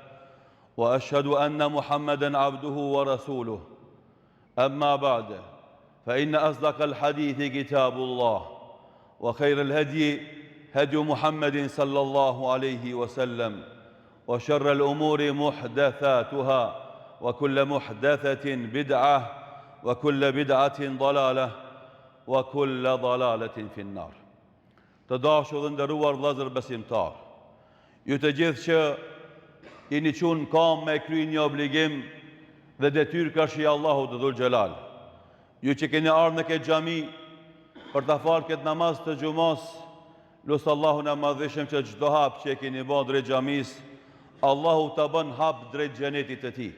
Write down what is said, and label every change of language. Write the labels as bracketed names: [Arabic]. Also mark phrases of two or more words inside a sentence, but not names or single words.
[Arabic] وأشهد أن محمدًا عبده ورسوله أما بعد فإن أصدق الحديث كتاب الله وخير الهدي هدي محمد صلى الله عليه وسلم وشر الأمور محدثاتها وكل محدثة بدعة وكل بدعة ضلالة وكل ضلالة في النار. [Albanian] Të dashur dhe nderuar vëllezër besimtar, ju të gjithë që jeni qenë kam me kry një obligim dhe detyrë karshi Allahut Dhul Xhelal. Ju që keni ardhur në këtë xhami për ta falë këtë namaz të xumos, lut Allahun e madhëshëm që çdo hap që e keni bërë drejt xhamis, Allahu ta bën hap drejt xhenetit të tij.